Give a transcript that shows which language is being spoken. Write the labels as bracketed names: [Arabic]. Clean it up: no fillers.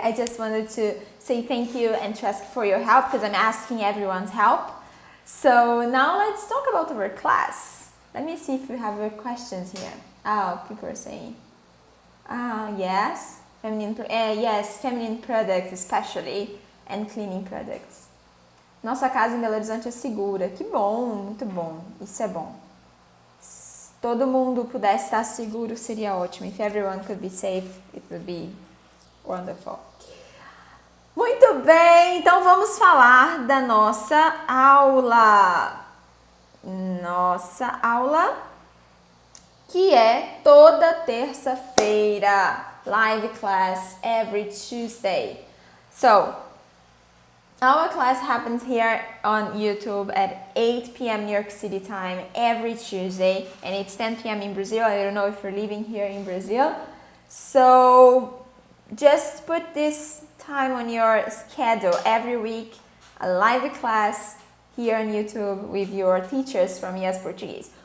[English] I just wanted to say thank you and to ask for your help, because I'm asking everyone's help. So now let's talk about our class. Let me see if we have questions here. People are saying, yes, feminine products especially, and cleaning products. [Portuguese] Nossa casa em Belo Horizonte é segura. Que bom, muito bom. Isso é bom. Se todo mundo pudesse estar seguro, seria ótimo. [English] If everyone could be safe, it would be wonderful. [Portuguese] Muito bem, então vamos falar da nossa aula. Nossa aula, que é toda terça-feira. [English] Live class every Tuesday. So, our class happens here on YouTube at 8 p.m. New York City time every Tuesday, and it's 10 p.m. in Brazil. I don't know if you're living here in Brazil. So, just put this time on your schedule every week, a live class here on YouTube with your teachers from Yes Portuguese.